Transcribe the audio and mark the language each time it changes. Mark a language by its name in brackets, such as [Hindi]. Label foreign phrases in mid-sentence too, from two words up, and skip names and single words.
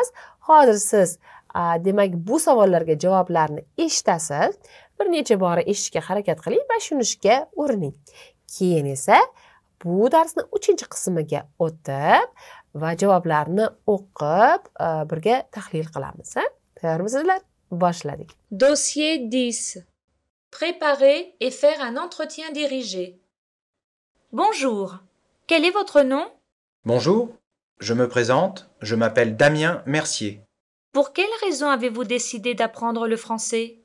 [Uzbek] Hozir siz demak bu savollarga javoblarni eshitasiz. Bir necha bora eshitishga harakat qiling va tushunishga urining. Keyin esa bu darsni 3-qismiga o'tib va javoblarni o'qib birga tahlil qilamiz. Tayyormisizlar? Boshladik. [French] Dossier 10. Préparer et faire un entretien dirigé. Bonjour. Quel est votre nom? Bonjour, je me présente, je m'appelle Damien Mercier. Pour quelle raison avez-vous décidé d'apprendre le français?